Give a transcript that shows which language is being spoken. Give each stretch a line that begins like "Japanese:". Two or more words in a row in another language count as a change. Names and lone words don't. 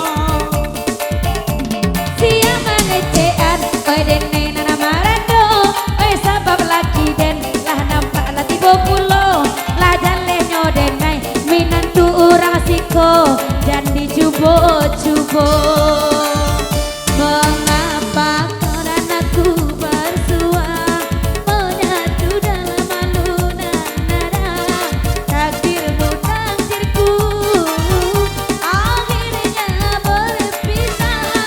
Minangkabau: Siang mengecean, oi den nena marando, oi sabab laki den lah nampak lah tiba pulo, lah jalenyo den nai minantu urang siko dan dicubo-cubo.
Indonesian: Mengapa kau dan aku bersua menyatu dalam alunan nada takdirmu takdirku akhirnya berpisah.